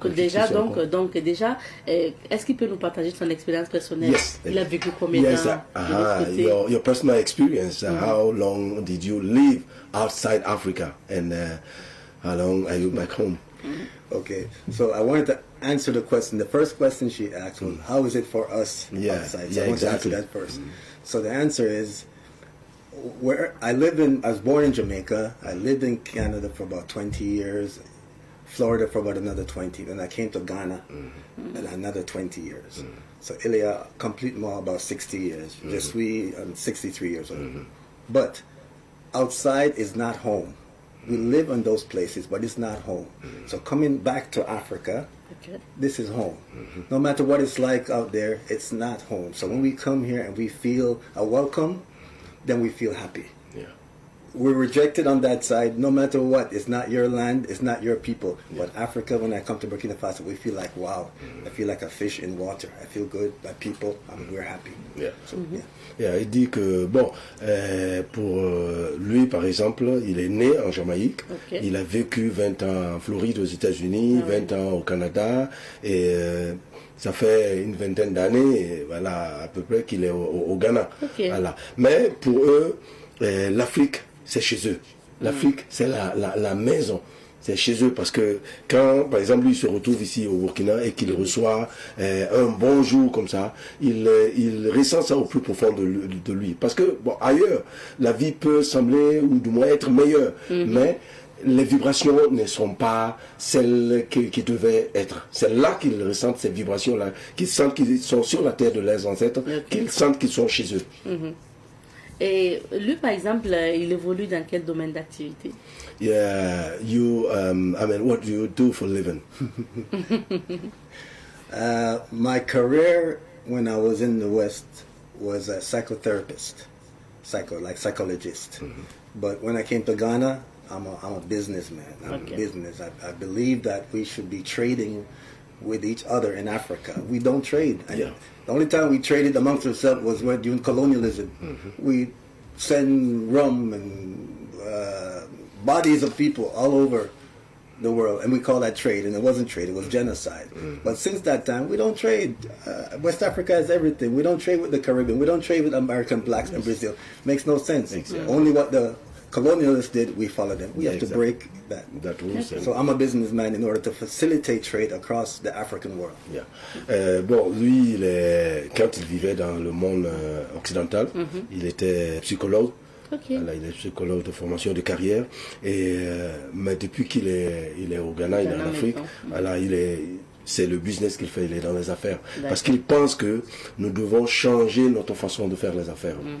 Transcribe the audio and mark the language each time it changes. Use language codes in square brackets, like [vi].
[fr] déjà, déjà, est-ce qu'il peut nous partager son expérience personnelle? [en] Yes. [fr] Il a vécu combien de temps? [en] Your personal experience. How long did you live outside Africa, and how long are you back home? Okay, so I wanted to answer the question. The first question she asked was, how is it for us outside? So I want to answer that first. So the answer is, I was born in Jamaica. I lived in Canada for about 20 years. Florida for about another 20, then I came to Ghana and another 20 years. So Ilya, complete more about 60 years. [fr] Je suis [en] 63 years old. But outside is not home. We live in those places, but it's not home. So coming back to Africa, this is home. No matter what it's like out there, it's not home. So when we come here and we feel a welcome, then we feel happy. we're rejected on that side. No matter what, it's not your land, it's not your people. But Africa, when I come to Burkina Faso, we feel like, wow, I feel like a fish in water. I feel good. My people, we're happy. Yeah. So, yeah. [fr] Yeah, il dit que, bon, pour lui, par exemple, il est né en Jamaïque, Ok. il a vécu 20 ans en Floride aux États-Unis, 20 ans au Canada, et ça fait une vingtaine d'années, voilà, à peu près qu'il est au Ghana. Ok. Voilà. Mais pour eux, l'Afrique, c'est chez eux. L'Afrique, c'est la maison. C'est chez eux parce que quand, par exemple, lui se retrouve ici au Burkina et qu'il reçoit un bonjour comme ça, il ressent ça au plus profond de lui. Parce que, bon, ailleurs, la vie peut sembler, ou du moins être meilleure, mais les vibrations ne sont pas celles qui devaient être. C'est là qu'ils ressentent ces vibrations-là, qu'ils sentent qu'ils sont sur la terre de leurs ancêtres, qu'ils sentent qu'ils sont chez eux. Et lui, par exemple, il évolue dans quel domaine d'activité? [en] Yeah, I mean, what do you do for a living? My career when I was in the West was a psychotherapist, psychologist. But when I came to Ghana, I'm a businessman. I'm Okay. a business. I believe that we should be trading with each other in Africa. We don't trade. And Yeah. the only time we traded amongst ourselves was when during colonialism. We send rum and bodies of people all over the world, and we call that trade, and it wasn't trade, it was genocide. But since that time, we don't trade. West Africa has everything. We don't trade with the Caribbean. We don't trade with American blacks in Brazil. Makes no sense. Exactly. Only what the colonialists did, we follow them. We have to Exactly. break that. That rules. So I'm a businessman in order to facilitate trade across the African world. Yeah. [fr] Bon, lui, quand il vivait dans le monde occidental, il était psychologue. Ok. Voilà, il est psychologue de formation de carrière. Mais depuis qu'il est au Ghana, il est en Ghana Afrique. maintenant. Voilà, c'est le business qu'il fait, il est dans les affaires. Parce qu'il pense que nous devons changer notre façon de faire les affaires.